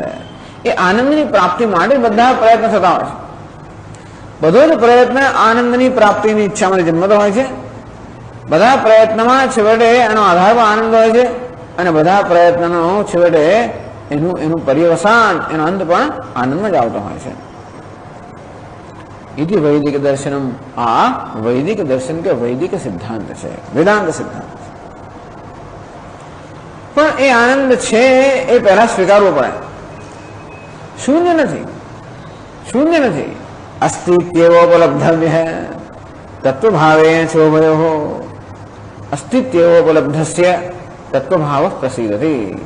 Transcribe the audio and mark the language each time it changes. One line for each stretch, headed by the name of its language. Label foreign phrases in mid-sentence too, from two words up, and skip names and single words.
Gujarati: એ આનંદની પ્રાપ્તિ માટે બધા પ્રયત્ન થતા હોય છે. બધો જ પ્રયત્ન આનંદની પ્રાપ્તિની ઈચ્છામાં જન્મતો હોય છે. બધા પ્રયત્નમાં છેવટે એનો આધાર પણ આનંદ હોય છે અને બધા પ્રયત્નનો છેવટે એનું પર્યવસાન, એનો અંત પણ આનંદમાં જ આવતો હોય છે.
Sanskrit: इति वैदिक दर्शनम.
Gujarati: આ વૈદિક દર્શન કે વૈદિક સિદ્ધાંત છે, વેદાંત સિદ્ધાંત. પણ એ આનંદ છે એ પહેલા સ્વીકારવો પડે. શૂન્ય નથી, શૂન્ય નથી.
Sanskrit: અસ્તિત્વોપલબ્ધવ્ય તત્વભાવે શોભયો અસ્તિત્વોપલબ્ધસ્ય તત્વભાવ પ્રસિદ્ધતિ.